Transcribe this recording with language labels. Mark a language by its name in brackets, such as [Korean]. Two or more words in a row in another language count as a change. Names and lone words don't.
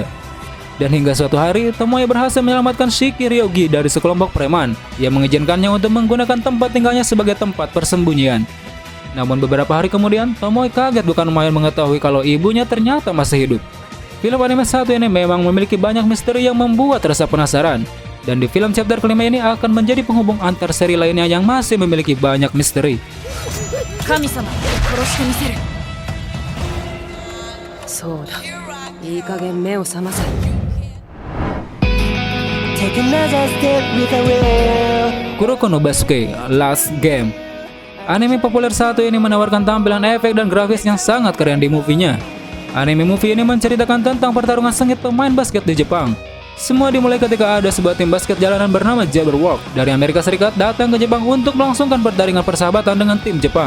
[Indonesian] Dan hingga suatu hari, Tomoe berhasil menyelamatkan Shiki Ryogi dari sekelompok preman yang mengizinkannya untuk menggunakan tempat tinggalnya sebagai tempat persembunyian. Namun beberapa hari kemudian, Tomoe kaget bukan main mengetahui kalau ibunya ternyata masih hidup. Film anime satu ini memang memiliki banyak misteri yang membuat rasa penasaran. Dan di film chapter kelima ini akan menjadi penghubung antar seri lainnya yang masih memiliki banyak misteri. [Japanese] 神様殺してみせるそうだいい加減目を覚ませ [English] Take another step with a will [Indonesian] Kuroko no Basuke Last Game. Anime populer satu ini menawarkan tampilan efek dan grafis yang sangat keren di movie-nya. Anime movie ini menceritakan tentang pertarungan sengit pemain basket di Jepang. Semua dimulai ketika ada sebuah tim basket jalanan bernama Jabberwock dari Amerika Serikat datang ke Jepang untuk melangsungkan pertandingan persahabatan dengan tim Jepang.